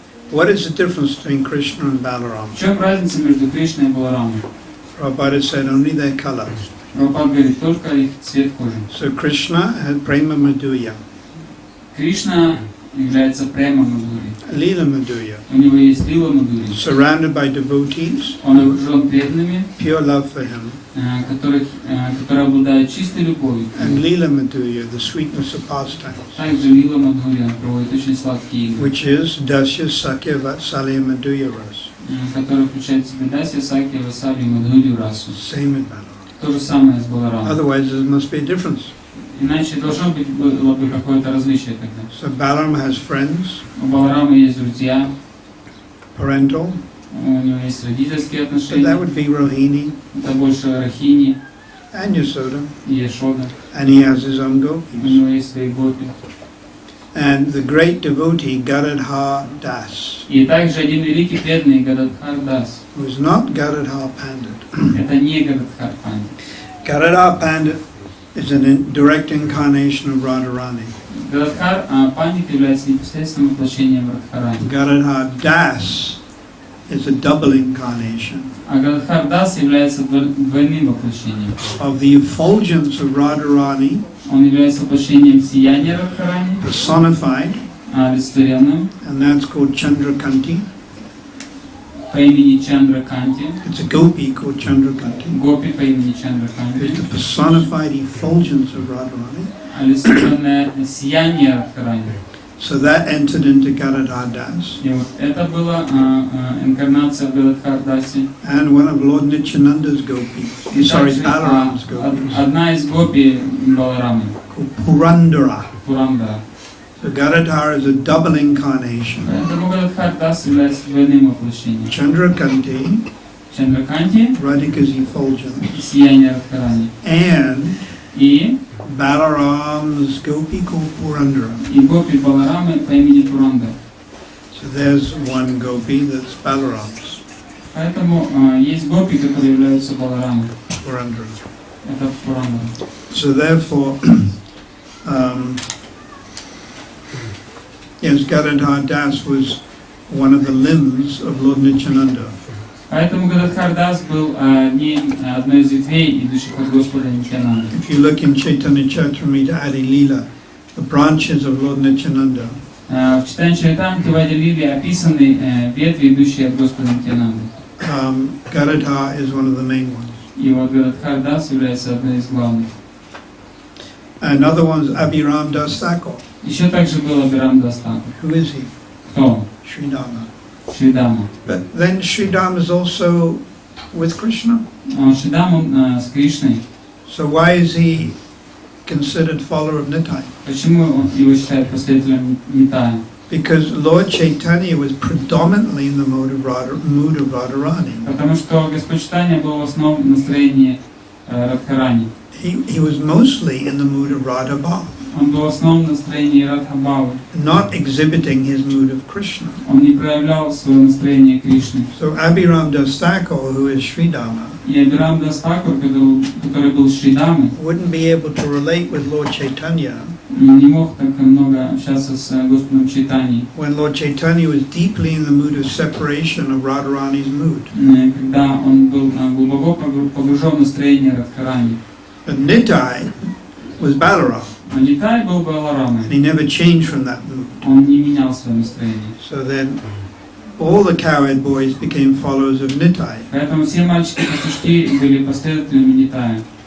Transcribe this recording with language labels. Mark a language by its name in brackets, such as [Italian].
[English] What is the difference between Krishna and Balaram? [Russian] В чем разница между Кришной и Баларамой? [English] Prabhupada said only their colors. [Russian] Прабхупада говорит, только их цвет кожи. [English] So Krishna had Prema Madhurya, [Russian] Кришна является према Мадхури. [English] Leela Madhurya, [Russian] У него есть лила Мадхури. [English] surrounded by devotees, [Russian] Он окружен преданными, [English] pure love for him, [Russian] которые обладают чистой любовью. [English] and Leela Madhurya, the sweetness of pastimes, [Russian] Также лила Мадхури проводит очень сладкие игры, [English] which is Dasya Sakya Vatsalya Madhurya Ras, [Russian] который включает в себя Дасья, Сакья, Васаби и Мадхурию расу. [English] same with Balaram. [Russian] То же самое с Баларамом. [English] Otherwise there must be a difference. [Russian] Иначе должно быть было бы какое-то различие тогда. [English] So Balaram has friends, [Russian] У Баларама есть друзья, [English] parental, [Russian] у него есть родительские [English] so that [Russian] отношения, [English] would be Rohini [Russian] это больше Рахини [English] and Yasoda, [Russian] и Яшода. [English] and he has his own [Russian] У [English] gopis. [Russian] него есть свои гопи. [English] And the great devotee Gadadhar Das, [Russian] И также один великий преданный Гададхар Дас. [English] who is not Gadadhar Pandit. [Russian] Это не Гададхар Пандит. [English] Gadadhar Pandit is a direct incarnation of Radharani. [Russian] Гададхар Пандит является непосредственным воплощением Радхарани. [English] Gadadhar Das is a double incarnation [Russian] А Гададхар Дас является двойным воплощением. [English] of the effulgence of Radharani, [Russian] Он является воплощением сияния Радхарани, [English] personified, [Russian] олицетворенным [English] and that's called Chandrakanti. [Russian] по имени Чандра Канти, [English] It's a gopi called Chandrakanti. [Russian] гопи по имени Чандра Канти, [English] It's the personified effulgence of Radharani. [Russian] олицетворенное сияние Радхарани. [English] So that entered into Gadadhar Das. [Russian] И вот это была инкарнация в Гададхар Дасе. [English] And one of Lord Nityananda's gopis, [Russian] И [English] sorry, [Russian] также, [English] Balaram's gopis, [Russian] одна из гопи Баларамы, [English] called Purandara. [Russian] Пурандара. [English] So Gadadhar is a double incarnation. [Russian] Поэтому Гададхар Дас является двойным воплощением. [English] Chandrakanti, [Russian] Чандраканти, [English] Radhika's effulgence, [Russian] сияние Радхарани, [English] and [Russian] и [English] Balaram's gopi called Purandara. [Russian] гопи Баларамы по имени Пуранда. [English] So there's one gopi that's Balaram's, [Russian] Поэтому есть гопи, которые являются Баларамой. [English] Purandara. [Russian] Это Пуранда. [English] So therefore, yes, Gadadhar Das was one of the limbs of Lord Nityananda. [Russian] Поэтому Гададхар Дас был одной из ветвей, идущих от Господа Нитьянанды. [English] If you look in Chaitanya Charitamrita Adi Leela, the branches of Lord Nityananda, [Russian] В читании Чаритамрити в Ади Лиле описаны ветви, идущие от Господа Нитьянанды. [English] Gadadhar is one of the main ones. [Russian] И вот Гададхар Дас является одной из главных. [English] Another one is Abhiram Das Thakur. [Russian] Еще также был Абирам Дас Тхакур. [English] Who is he? [Russian] Кто? [English] Sridhama. [Russian] Шридама. [English] But then Sridhama is also with Krishna. [Russian] Шридам он с Кришной. [English] So why is he considered follower of Nitai? [Russian] Почему его считают последователем Нитая? [English] Because Lord Chaitanya was predominantly in the mood of Radharani. [Russian] Потому что Господь Чайтанья был в основном настроении Радхарани. [English] He was mostly in the mood of Radhabhav, [Russian] Он был в основном настроении Радхабхавы. [English] not exhibiting his mood of Krishna. [Russian] Он не проявлял свое настроение Кришны. [English] So Abhiram Das Thakur, who is Sridhama, [Russian] И Абирам Дас Тхакур, который был Шридамой, [English] wouldn't be able to relate with Lord Chaitanya [Russian] не мог так много общаться с Господом Чайтаньей, [English] when Lord Chaitanya was deeply in the mood of separation of Radharani's mood. [Russian] когда он был глубоко погружен в настроение Радхарани. [English] But Nitai was Balaram, [Russian] А Нитай был Баларамой. [English] and he never changed from that mood. [Russian] Он не менял свое настроение. [English] So then all the cowherd boys became followers of Nitai. [Russian] Поэтому все мальчики-пастушки были последователями Нитая.